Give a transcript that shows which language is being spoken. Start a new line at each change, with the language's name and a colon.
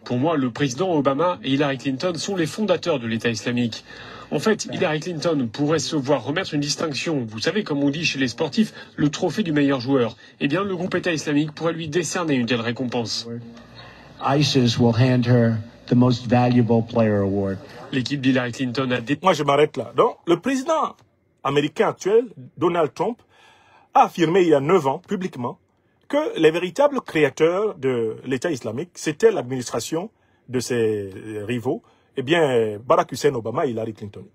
French: Pour moi, le président Obama et Hillary Clinton sont les fondateurs de l'État islamique. En fait, Hillary Clinton pourrait se voir remettre une distinction. Vous savez, comme on dit chez les sportifs, le trophée du meilleur joueur. Eh bien, le groupe État islamique pourrait lui décerner une telle récompense.
English: ISIS will hand her the most valuable player award.
French: L'équipe d'Hillary Clinton a Moi, je m'arrête là. Donc, le président américain actuel, Donald Trump, a affirmé il y a 9 ans, publiquement, que les véritables créateurs de l'État islamique, c'était l'administration de ses rivaux, eh bien, Barack Hussein Obama et Hillary Clinton.